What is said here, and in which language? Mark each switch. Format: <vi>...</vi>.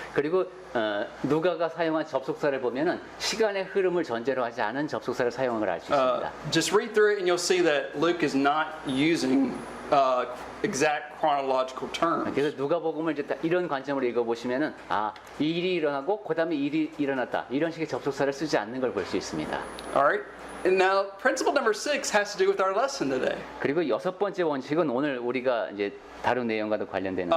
<ko>그리고 누가가 사용한 접속사를 보면은 시간의 흐름을 전제로 하지 않은 접속사를 사용한 걸 알 수 있습니다.</ko> <en>Just read through it and you'll see that Luke is not using exact chronological terms.</en> <ko>그래서 누가복음을 이제 이런 관점으로 읽어보시면은 이 일이 일어나고 그다음에 이 일이 일어났다 이런 식의 접속사를 쓰지 않는 걸 볼 수 있습니다.</ko> <en>All right. And now, principle number 6 has to do with our lesson today.</en> <ko>그리고 여섯 번째 원칙은 오늘 우리가 이제 다룬 내용과도 관련되는데</ko>